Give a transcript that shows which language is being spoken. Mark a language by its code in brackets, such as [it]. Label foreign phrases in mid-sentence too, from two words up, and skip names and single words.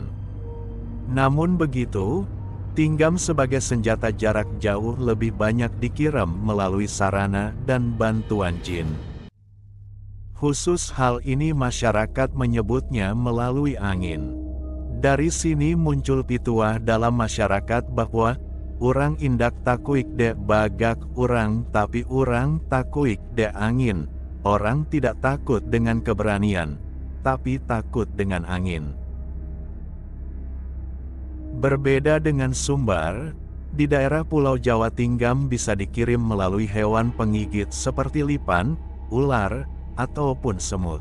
[id] Namun begitu, tinggam sebagai senjata jarak jauh lebih banyak dikirim melalui sarana dan bantuan jin. Khusus hal ini masyarakat menyebutnya melalui angin. Dari sini muncul pituah dalam masyarakat bahwa [min] urang indak takuik de bagak urang, tapi urang takuik de angin. [id] Orang tidak takut dengan keberanian, tapi takut dengan angin. Berbeda dengan Sumbar, di daerah Pulau Jawa tinggam bisa dikirim melalui hewan penggigit seperti lipan, ular, ataupun semut.